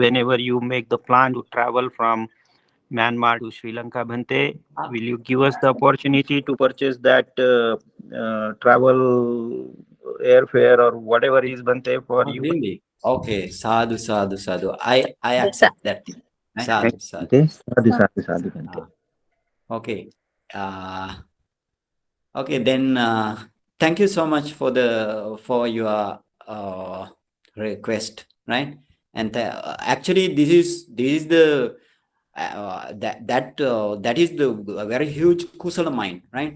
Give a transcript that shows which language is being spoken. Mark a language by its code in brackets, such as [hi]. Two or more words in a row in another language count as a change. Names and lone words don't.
[en] Whenever you make the plan to travel from Myanmar to Sri Lanka, Bhante, will you give us the opportunity to purchase that travel airfare or whatever is, Bhante, for you? Really? Okay, sadhu. I accept that. Sadhu. [pi] Bhante. Sadhu, Bhante. [en] Okay. Okay, then thank you so much for your request, right? And actually, this is the that is the very huge kusala mind, right?